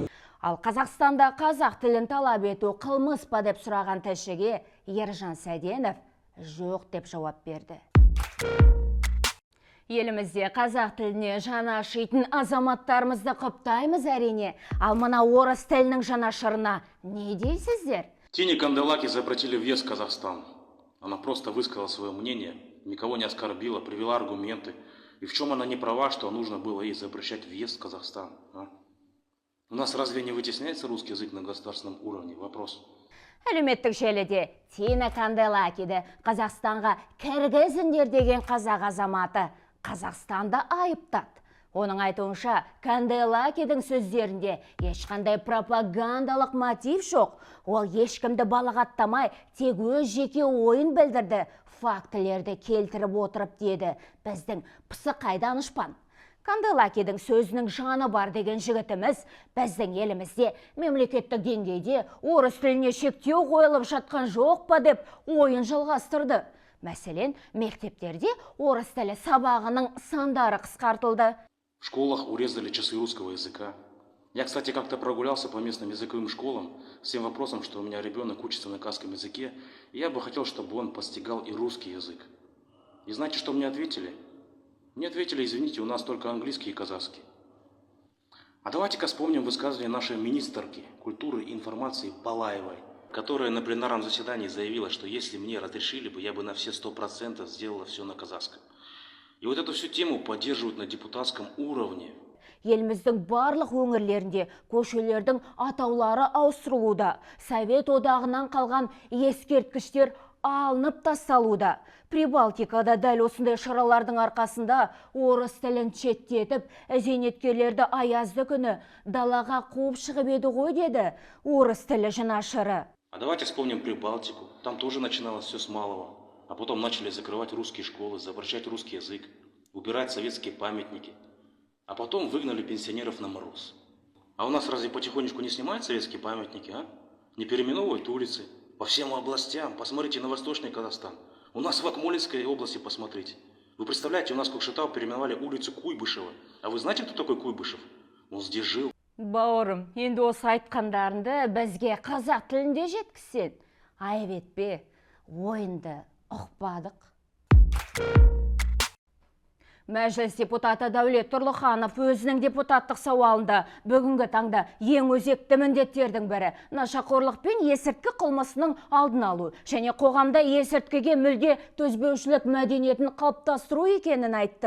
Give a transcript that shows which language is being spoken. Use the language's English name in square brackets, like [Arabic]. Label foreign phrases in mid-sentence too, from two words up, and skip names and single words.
[Kazakh] Ал Қазақстанда қазақ тілін талап ету қылмыс па деп сұраған тілшіге Ержан Сәденов жоқ деп жауап берді. Елімізде қазақ тіліне жаны ашитын азаматтарымызды құптаймыз әрине. Ал мына орыс тілінің жанашырына не дейсіздер? [Russian] Тине Канделаки запретили въезд в Казахстан. Она просто высказала свое мнение, никого не оскорбила, привела аргументы. И в чем она не права, что нужно было ей запрещать въезд в Казахстан? У нас разве не вытесняется русский язык на государственном уровне? Вопрос. [Kazakh] Әлеуметтік желіде Тина Канделакиді Қазақстанға кіргізіңдер деген қазақ азаматы Қазақстанды айыптады. Оның айтуынша, Канделакидің сөздерінде ешқандай пропагандалық мотив жоқ. Ол ешкімді балағаттамай, тек өз жеке ойын білдірді, фактілерді келтіріп отырып деді біздің пысықай данышпан. Канделакидің сөзінің жаны бар деген жігітіміз біздің елімізде мемлекеттік деңгейде орыс тіліне шектеу қойылып жатқан жоқ па деп ойын жалғастырды. Мәселен, мектептерде орыс тілі сабағының сандары қысқартылды. [Russian] В школах урезали часы русского языка. Я, кстати, как-то прогулялся по местным языковым школам с тем вопросом, что у меня ребенок учится на казахском языке, и я бы хотел, чтобы он постигал и русский язык. И знаете, что мне ответили? Мне ответили: извините, у нас только английский и казахский. А давайте-ка вспомним высказывание нашей министрки культуры и информации Балаевой, которая на пленарном заседании заявила, что если мне разрешили бы, я бы на все 100% сделала все на казахском. И вот эту всю тему поддерживают на депутатском уровне. [Kazakh] Еліміздің барлық өңірлерінде көшелердің атаулары ауыстырылуда. Совет одағынан қалған ескерткіштер алынып тасталуда. Прибалтикада дәл осындай шаралардың арқасында орыс тілін шеттетіп, зейнеткерлерді аязды күні далаға қуып шығып еді ғой, деді орыс тілі жанашыры. [Russian] А давайте вспомним Прибалтику. Там тоже начиналось все с малого. А потом начали закрывать русские школы, запрещать русский язык, убирать советские памятники. А потом выгнали пенсионеров на мороз. А у нас разве потихонечку не снимают советские памятники, а? Не переименовывают улицы по всем областям. Посмотрите на Восточный Казахстан. У нас в Акмолинской области посмотрите. Вы представляете, у нас в Кокшетау переименовали улицу Куйбышева. А вы знаете, кто такой Куйбышев? Он здесь жил. [Kazakh] Бауырым, енді осы айтқандарынды бізге қазақ тілінде жеткізсең, айып етпе, ойынды ұқпадық. Мәжіліс депутаты Дәулет Тұрлыханов өзінің депутаттық сауалында бүгінгі таңда ең өзекті міндеттердің бірі нашақорлық пен есірткі қылмысының алдын алу және қоғамда есірткіге мүлде төзбеушілік мәдениетін қалыптастыру екенін айтты.